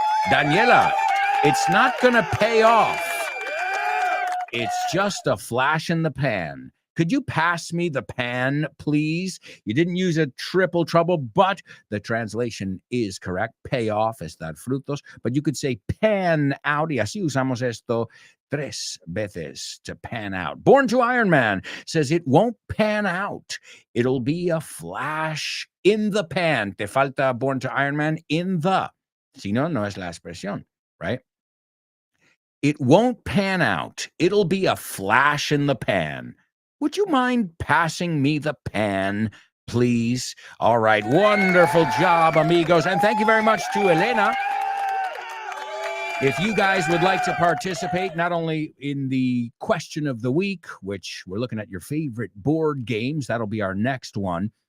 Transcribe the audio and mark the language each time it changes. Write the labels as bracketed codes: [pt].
[en] Daniela, it's not going to pay off. It's just a flash in the pan. Could you pass me the pan, please? You didn't use a triple trouble, but the translation is correct. Pay off, [es] estar frutos. [en] But you could say pan out. [es] Y así usamos esto 3 veces [en] to pan out. Born to Iron Man says it won't pan out. It'll be a flash in the pan. [es] Te falta Born to Iron Man [en] in the. [es] Si no, no es la expresión, right? [en] It won't pan out. It'll be a flash in the pan. Would you mind passing me the pan, please? All right. Wonderful job, amigos. And thank you very much to Elena. If you guys would like to participate, not only in the question of the week, which we're looking at your favorite board games, that'll be our next one.